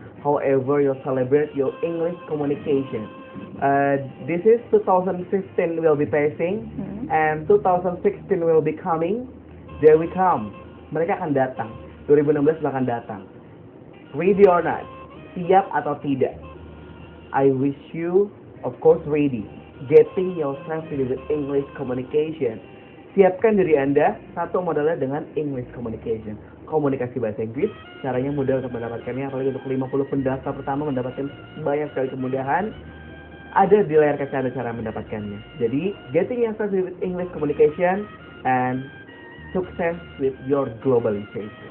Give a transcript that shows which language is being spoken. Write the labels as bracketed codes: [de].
[en] However you celebrate your English communication. This is 2015 will be passing, and 2016 will be coming. There we come. [id] Mereka akan datang. 2016 akan datang. [en] Ready or not? [id] Siap atau tidak? [en] I wish you, of course, ready. Getting yourself ready with English communication. [id] Siapkan diri Anda, satu modalnya dengan English communication. Komunikasi bahasa Inggris, caranya mudah untuk mendapatkannya, apalagi untuk 50 pendaftar pertama mendapatkan banyak sekali kemudahan. Ada di layar kaca Anda cara mendapatkannya. [en] Jadi, getting yourself ready with English communication and success with your globalization.